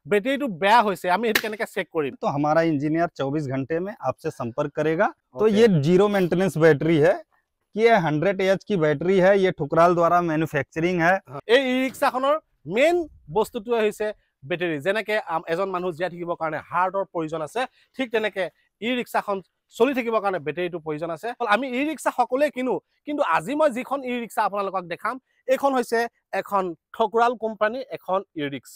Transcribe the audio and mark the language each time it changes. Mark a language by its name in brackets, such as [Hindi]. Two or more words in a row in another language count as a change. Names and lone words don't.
[Assamese] বেটাৰী তো বেয়া হৈছে আমি হেতু কেনেকে চেক কৰিম [Hindi] तो हमारा इंजीनियर 24 घंटे में आपसे संपर्क करेगा। तो ये [English] zero maintenance battery [Hindi] है कि ये 100 एच की बैटरी है। ये ठुकराल द्वारा मैन्युफैक्चरिंग है। [Assamese] এই ই-ৰিক্সাখনৰ মেইন বস্তুটো হৈছে বেটাৰী। যেনেকে এজন মানুহ জীয়াই থাকিবৰ কাৰণে হাৰ্টৰ প্ৰয়োজন আছে, ঠিক তেনেকে ই-ৰিক্সাখন চলি থাকিবৰ কাৰণে বেটাৰীটো প্ৰয়োজন আছে। আমি ই-ৰিক্সা সকলোৱে কিনো, কিন্তু আজি মই যিখন ই-ৰিক্সা আপোনালোকক দেখাম এইখন হৈছে এখন ঠকুৰাল কোম্পানী এখন ই-ৰিক্সা।